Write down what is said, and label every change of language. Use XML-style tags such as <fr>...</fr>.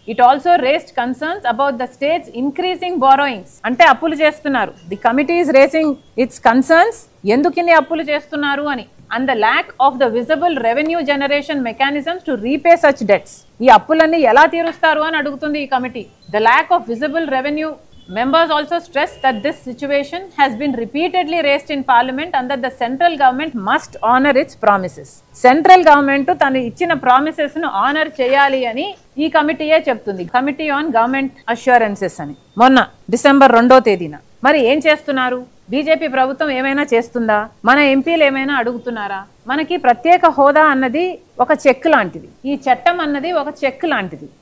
<en>It also raised concerns about the states increasing borrowings.</en> <te>అంటే అప్పులు చేస్తున్నారు.</te> <en>the committee is raising its concerns,</en> <te>ఎందుకు ఇన్ని అప్పులు చేస్తున్నారు అని.</te> <en>And the lack of the visible revenue generation mechanisms to repay such debts.</en> <te>ఈ అప్పులన్నీ ఎలా తీరుస్తారు అని అడుగుతుంది ఈ committee.</te> <en>The lack of visible revenue. Members also stressed that this situation has been repeatedly raised in Parliament and that the central government must honor its promises.</en> <te>Central government తను ఇచ్చిన promises ను ఆనర్ చేయాలి అని ఈ కమిటీయే చెప్తుంది. Committee on government assurances అని మొన్న December 2వ తేదీన. మరి ఏం చేస్తున్నారు? బీజేపీ ప్రభుత్వం ఏమైనా చేస్తుందా? మన ఎంపీలు ఏమైనా అడుగుతున్నారా? మనకి ప్రత్యేక హోదా అన్నది ఒక చెక్ లాంటిది. ఈ చట్టం అన్నది ఒక చెక్ లాంటిది.</te>